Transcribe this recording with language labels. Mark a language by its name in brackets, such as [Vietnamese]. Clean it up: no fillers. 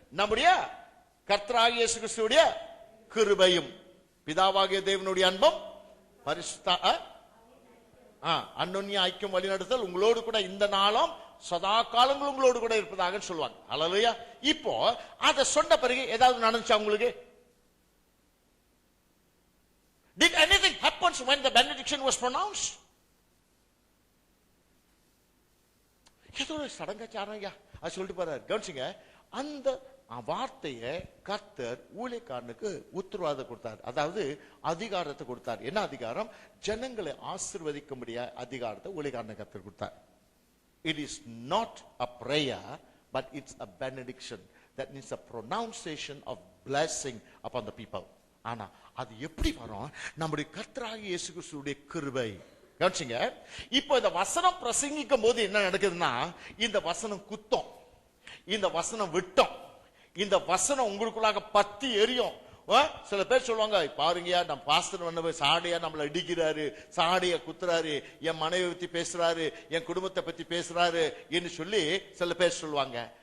[Tamil] நம்முடைய கர்த்தராகிய இயேசு கிறிஸ்துவுடைய கிருபையும் பிதாவாகிய தேவனுடைய அன்பும் பரிசுத்த அன்யோன்ய ஐக்கியம் வழிநடத்தல் உங்களோடு கூட இந்த நாளும் சதா காலங்களும் உங்களோடு கூட இருப்பதாக சொல்லுவாங்க. ஹல்லேலூயா. இப்போ அதை சொன்ன பிறகு ஏதாவது நடந்துச்சா உங்களுக்கு? [English] Did anything happen when the benediction was pronounced? [Tamil] ஏதோ சடங்காச்சாரம் அது சொல்லிட்டு போறாரு. கவனிச்சுங்க, அந்த வார்த்தையை கர்த்தர் ஊழியக்காரனுக்கு உத்தரவாதம் கொடுத்தார். அதாவது அதிகாரத்தை கொடுத்தார். என்ன அதிகாரம்? ஜனங்களை ஆசீர்வதிக்கும்படிய அதிகாரத்தை ஊழியக்காரனுக்கு கர்த்தர் கொடுத்தார். [English] It is not a prayer, but it's a benediction. That means a pronunciation of blessing upon the people. [Tamil] ஆனா அது எப்படி வரும்? நம்முடைய கர்த்தராகிய இயேசு கிறிஸ்துவுடைய கிருபை. கவனிச்சுங்க, இப்போ இந்த வசனம் பிரசங்கிக்கும் போது என்ன நடக்குதுன்னா, இந்த வசனம் குத்தம், இந்த வசனம் விட்டம், இந்த வசனம் உங்களுக்குள்ளாக பத்தி எரியும். சில பேர் சொல்லுவாங்க, பாருங்கயா நம்ம பாஸ்டர் சாடையா நம்மளை அடிக்கிறாரு, சாடையா குத்துறாரு, என் மனைவி பத்தி பேசுறாரு, என் குடும்பத்தை பத்தி பேசுறாரு என்று சொல்லி சில பேர் சொல்லுவாங்க.